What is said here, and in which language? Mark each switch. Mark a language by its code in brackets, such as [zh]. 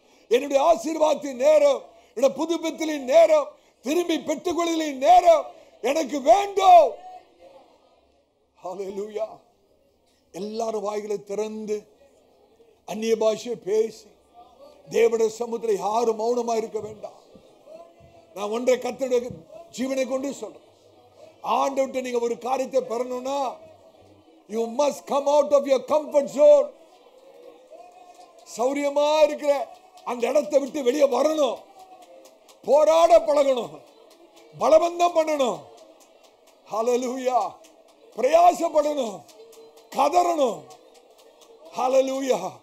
[ta] என்னுடைய ஆசீர்வாதத்தின் நேரம், என்னுடைய புதுப்பித்தலின் நேரம், திரும்பி பெற்றுக்கொள்ளுதலின் நேரம் எனக்கு வேண்டும். ஹல்லேலூயா. எல்லாரும் வாய்களை திறந்து அந்நிய பாஷையை பேசி தேவனுடைய சமூகத்தில் யாரும் மௌனமா இருக்க வேண்டாம். நான் ஒன்றை கர்த்தருடைய ஜீவனை கொண்டு சொல்றேன். ஆண்டவர்ட்ட நீங்க ஒரு காரியத்தை பெறணும்னா [en] you must come out of your comfort zone. [ta] சௌரியமா இருக்கிற அந்த இடத்தை விட்டு வெளியே வரணும், போராட பழகணும், பலவந்தம் பண்ணணும். ஹல்லேலூயா. பிரயாசப்படணும், கதறணும். ஹல்லேலூயா.